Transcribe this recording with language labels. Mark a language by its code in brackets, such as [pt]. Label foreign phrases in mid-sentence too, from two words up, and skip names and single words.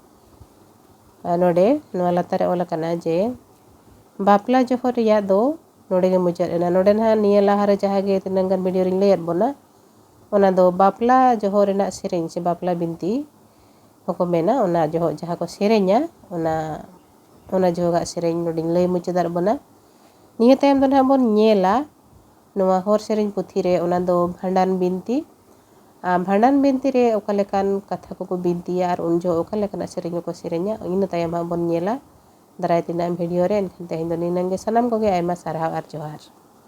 [sat] नोडे नोआ लातारे ओल कना जे बापला जोहो रिया दो नोडे गे मुचाद एना नोडे ना निया लाहारे जहाँ गे तिनंगन वीडियो रिन लेयर बोना ओना दो बापला जोहो रेना सेरें से बापला बिनती होको मेना ओना जोहो जहाँ को सेरेंया ओना जोहो गा सेरें नोडिन लय मुचादार बोना निया तायम दो ना बोन नेला नोआ हर सेरें पुथी रे ओना दो भांडान बिनती रे ओका लेकान कथा को बिनतिया आर उन जो ओका लेकान सेरें को सेरेंया इन तायम बोन नेला दाराय तिना वीडियो रे एनखान तेहें दो निनंगे सनाम को गे आयमा सारहाव आर जोहार।